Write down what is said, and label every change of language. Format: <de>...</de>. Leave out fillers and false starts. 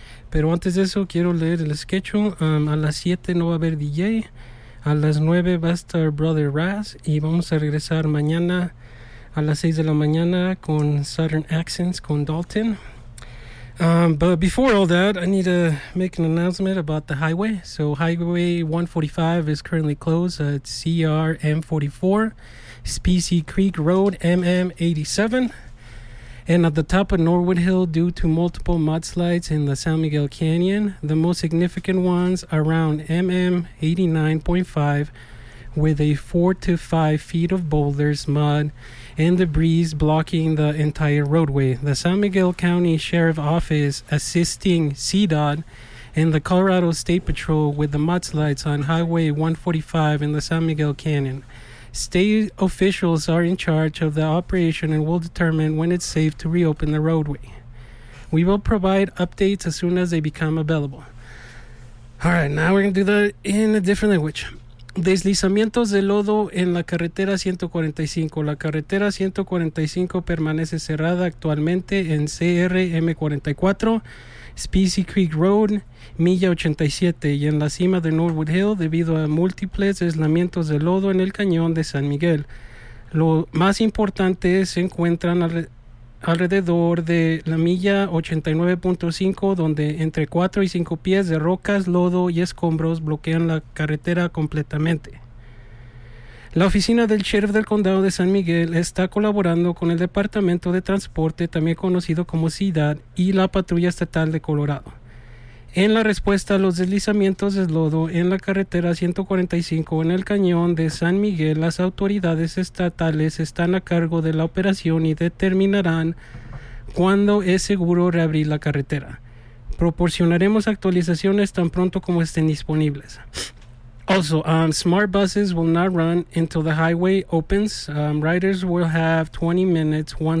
<es>Pero antes de eso, quiero leer el sketch. A las 7 no va a haber DJ. A las 9 va a estar Brother Raz. Y vamos a regresar mañana a las 6 de la mañana con Southern Accents con Dalton.</es> <en>But before all that, I need to make an announcement about the highway. So Highway 145 is currently closed at CR M44, Specie Creek Road, MM87, and at the top of Norwood Hill due to multiple mudslides in the San Miguel Canyon, the most significant ones around MM89.5 with a 4 to 5 feet of boulders, mud, and debris blocking the entire roadway. The San Miguel County Sheriff's Office assisting CDOT and the Colorado State Patrol with the mudslides on Highway 145 in the San Miguel Canyon. State officials are in charge of the operation and will determine when it's safe to reopen the roadway. We will provide updates as soon as they become available. All right, now we're going to do that in a different language.</en> <es>Deslizamientos de lodo en la carretera 145. La carretera 145 permanece cerrada actualmente en CRM44, Specie Creek Road, milla 87, y en la cima de Norwood Hill debido a múltiples deslizamientos de lodo en el cañón de San Miguel. Lo más importante es, se encuentran alrededor de la milla 89.5, donde entre 4 y 5 pies de rocas, lodo y escombros bloquean la carretera completamente. La oficina del sheriff del condado de San Miguel está colaborando con el Departamento de Transporte, también conocido como CDOT, y la Patrulla Estatal de Colorado. En la respuesta a los deslizamientos de lodo en la carretera 145 en el cañón de San Miguel, las autoridades estatales están a cargo de la operación y determinarán cuándo es seguro reabrir la carretera. Proporcionaremos actualizaciones tan pronto como estén disponibles.</es> <en>Also, smart buses will not run until the highway opens. Riders will have 20 minutes once the</en>